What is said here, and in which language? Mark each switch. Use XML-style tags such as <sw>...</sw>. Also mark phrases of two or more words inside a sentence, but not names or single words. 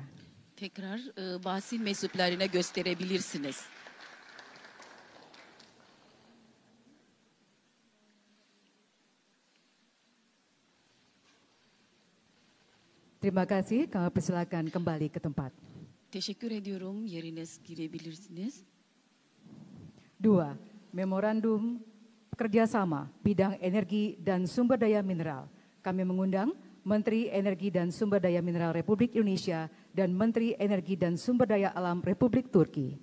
<tr>Tekrar basın mensuplarına gösterebilirsiniz.</tr> <id>Terima kasih, kami persilakan kembali ke tempat.</id> <tr>Teşekkür ediyorum. Yeriniz girebilirsiniz.</tr> <id>2. Memorandum kerjasama bidang energi dan sumber daya mineral. Kami mengundang Menteri Energi dan Sumber Daya Mineral Republik Indonesia dan Menteri Energi dan Sumber Daya Alam Republik Turki.</id>